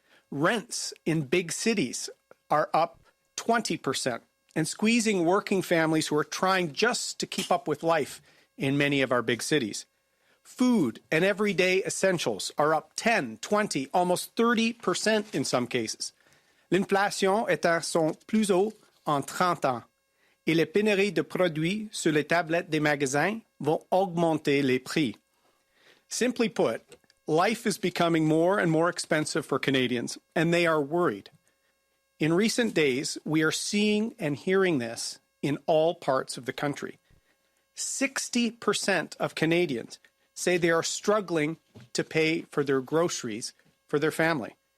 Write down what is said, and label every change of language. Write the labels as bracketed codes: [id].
[en] Rents in big cities are up 20% and squeezing working families who are trying just to keep up with life in many of our big cities. Food and everyday essentials are up 10, 20, almost 30% in some cases. [fr] L'inflation est à son plus haut en 30 ans et les pénuries de produits sur les tablettes des magasins vont augmenter les prix. [en] Simply put, life is becoming more and more expensive for Canadians, and they are worried. In recent days, we are seeing and hearing this in all parts of the country. 60% of Canadians say they are struggling to pay for their groceries for their family.